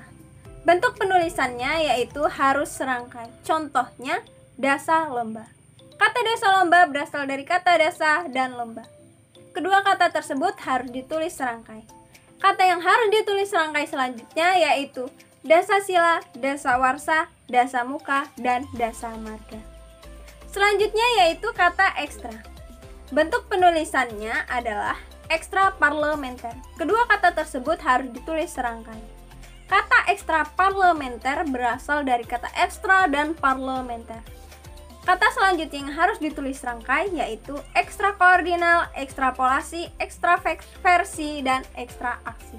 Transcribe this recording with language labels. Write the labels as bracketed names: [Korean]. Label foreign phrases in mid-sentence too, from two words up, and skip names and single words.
[Indonesian] Bentuk penulisannya yaitu harus serangkai. Contohnya, dasa lomba. Kata dasa lomba berasal dari kata dasa dan lomba. Kedua kata tersebut harus ditulis serangkai. Kata yang harus ditulis serangkai selanjutnya yaitu dasa sila, dasa warsa, dasa muka, dan dasa marga. Selanjutnya yaitu kata ekstra. Bentuk penulisannya adalah ekstra parlementer. Kedua kata tersebut harus ditulis serangkai. Kata ekstra parlementer berasal dari kata ekstra dan parlementer. Kata selanjutnya yang harus ditulis serangkai yaitu ekstra koordinal, ekstrapolasi, ekstraversi, dan ekstra aksi.